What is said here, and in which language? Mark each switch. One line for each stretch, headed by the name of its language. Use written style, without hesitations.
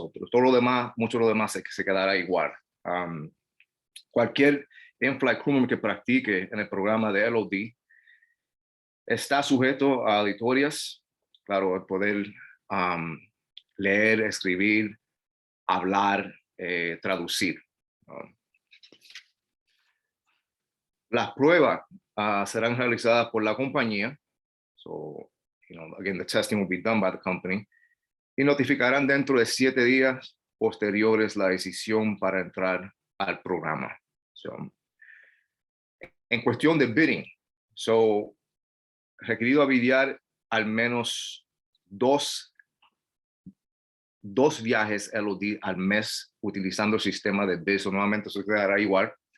Spanish: Pero todo lo demás, mucho de lo demás se quedará igual. Cualquier in-flight crew member que practique en el programa de LOD está sujeto a auditorias, claro, el poder leer, escribir, hablar, traducir. Las pruebas serán realizadas por la compañía.
English: So, again, the testing will be done by the company.
Spanish: Y notificarán dentro de 7 días posteriores la decisión para entrar al programa. So, en cuestión de bidding, requerido a bidear al menos dos viajes LOD al mes utilizando el sistema de bid. So, nuevamente se quedará igual.